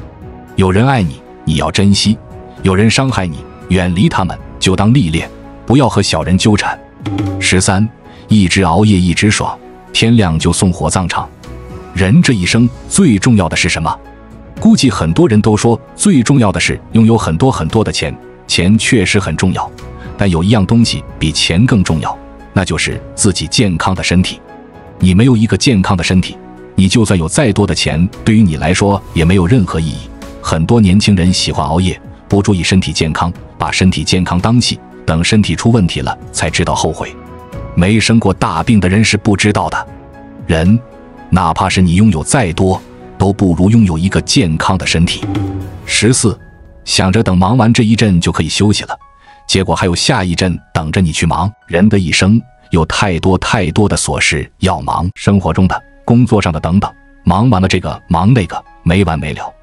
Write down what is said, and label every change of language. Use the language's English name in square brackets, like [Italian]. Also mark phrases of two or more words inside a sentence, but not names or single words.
[Chinese] 有人愛你，你要珍惜；有人傷害你，遠離他們，就當歷練，不要和小人糾纏。13，一直熬夜一直爽，天亮就送火葬場。人這一生最重要的是什麼？估計很多人都說最重要的是擁有很多很多的錢，錢確實很重要，但有一樣東西比錢更重要，那就是自己健康的身體。你沒有一個健康的身體，你就算有再多的錢，對於你來說也沒有任何意義。很多年輕人喜歡熬夜，不注意身體健康，把身體健康當戲，等身體出問題了才知道後悔。沒生過大病的人是不知道的。人哪怕是你擁有再多，都不如擁有一個健康的身體。14，想着等忙完這一陣就可以休息了，結果還有下一陣等着你去忙。人的一生有太多太多的瑣事要忙，生活中的、工作上的等等，忙完了這個忙那個，沒完沒了。